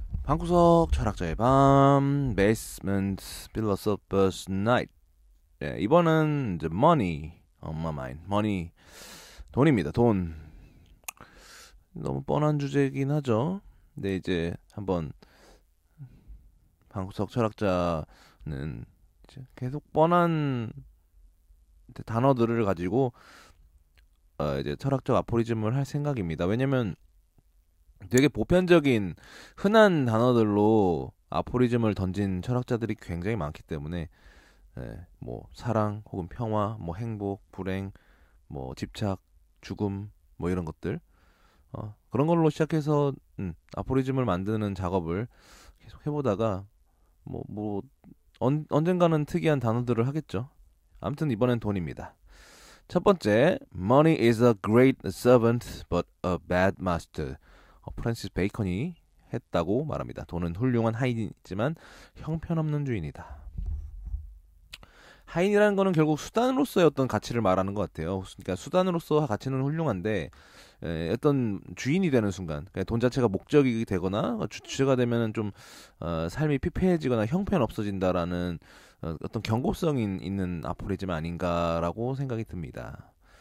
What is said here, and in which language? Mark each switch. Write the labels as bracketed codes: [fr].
[ko] 방구석 철학자의 밤 Basement Philosopher's Night. 네, 이번은 The Money on My Mind. Money, 돈입니다. 돈. 너무 뻔한 주제이긴 하죠. 근데 이제 한번 방구석 철학자는 이제 계속 뻔한 단어들을 가지고 이제 철학적 아포리즘을 할 생각입니다. 왜냐면 되게 보편적인 흔한 단어들로 아포리즘을 던진 철학자들이 굉장히 많기 때문에 뭐 사랑 혹은 평화, 뭐 행복, 불행, 뭐 집착, 죽음, 뭐 이런 것들 그런 걸로 시작해서 아포리즘을 만드는 작업을 계속 해보다가 뭐 언젠가는 특이한 단어들을 하겠죠. 아무튼 이번엔 돈입니다. 첫 번째, [en] money is a great servant but a bad master. [ko] 프랜시스 베이컨이 했다고 말합니다. 돈은 훌륭한 하인이지만 형편없는 주인이다. 하인이라는 거는 결국 수단으로서의 어떤 가치를 말하는 것 같아요. 그러니까 수단으로서 가치는 훌륭한데 어떤 주인이 되는 순간, 그러니까 돈 자체가 목적이 되거나 주체가 되면은 좀 삶이 피폐해지거나 형편 없어진다라는 어떤 경고성이 있는 아포리즘 아닌가라고 생각이 듭니다.